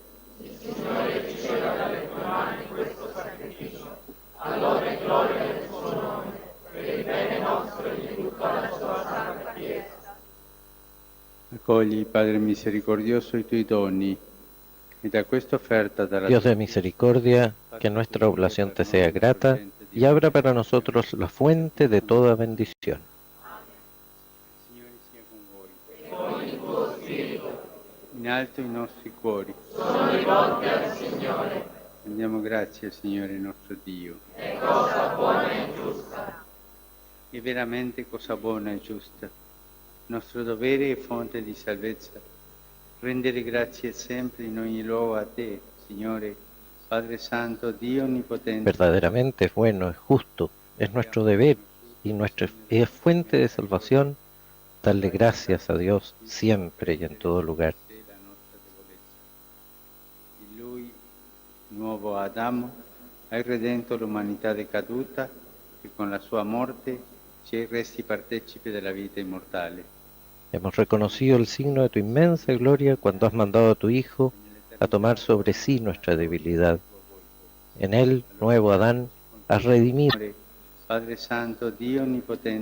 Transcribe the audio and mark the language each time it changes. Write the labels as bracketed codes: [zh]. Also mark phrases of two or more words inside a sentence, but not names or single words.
[it] Il Signore riceva dalle tue mani questo sacrificio, all'onore e gloria del suo nome, per il bene nostro e di tutta la sua santa Chiesa. Accogli, Padre misericordioso, i tuoi doni y da questa offerta dalla [es] Dios de misericordia, que nuestra oblación te sea grata y abra para nosotros la fuente de toda bendición. [it] In alto i nostri cuori. Sono rivolti al Signore. Rendiamo grazie al Signore nostro Dio. È cosa buona e giusta. È veramente cosa buona e giusta. Nostro dovere e fonte di salvezza. Rendere grazie sempre in ogni luogo a te, Signore, Padre Santo, Dio Onnipotente. [es] Verdaderamente es bueno, es justo, es nuestro deber y nuestra es fuente de salvación darle gracias a Dios siempre y en todo lugar. [it] In Lui, nuovo Adamo, hai redento l'umanità decaduta e con la sua morte ci hai resti partecipi della vita immortale. [es] Hemos reconocido el signo de tu inmensa gloria cuando has mandado a tu Hijo a tomar sobre sí nuestra debilidad. En él, nuevo Adán, has redimido. [it] Padre Santo, Dio Onnipotente.